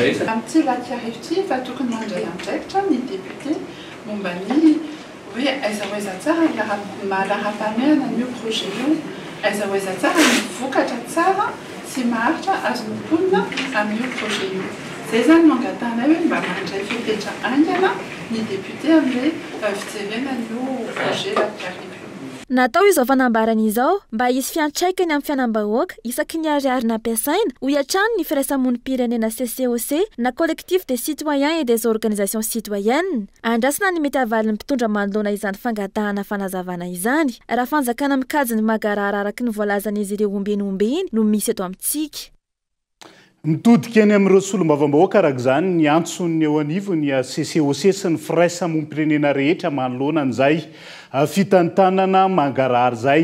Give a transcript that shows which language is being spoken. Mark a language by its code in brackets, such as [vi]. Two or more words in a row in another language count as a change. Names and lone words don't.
[mg] Amin'ity laky arivo ity fa tokony mandray andraikitra ny député momba ny hoe aiza hoaiza tsara mahalaram-pameana io projet io aiza hoaiza tsara mivokatra tsara sy maharitra azo mimponina amin'io projet io zay zany mangatana hoe mba mandray fepetra angana ny député amin'ilay fijerenan'io projet lakiarivo. Natao izao fanambarana izao mba hisy fiantraikany amin'ny fianam-bahoaka isaky ny ariary nampiasaina ho iatrany ny firaisamonim-pirenena CCOC na [fr] collectif des citoyens et des organisations citoyennes. [mg] Andrasana ny mety avalin'ny mpitondra manoloana izany fangatahana fanazavana izany raha fanjakana mikajy ny magarara araky ny voalazan'izy ireo ombenombeny no misy eto amintsika. Mitodika eny amin'ireo solombavambahoaka araka izany ny antson'ny eo anivony CCOC sy ny firaisamonim-pirenena rehetra manoloana an'izay fitantanana mangarahary zay.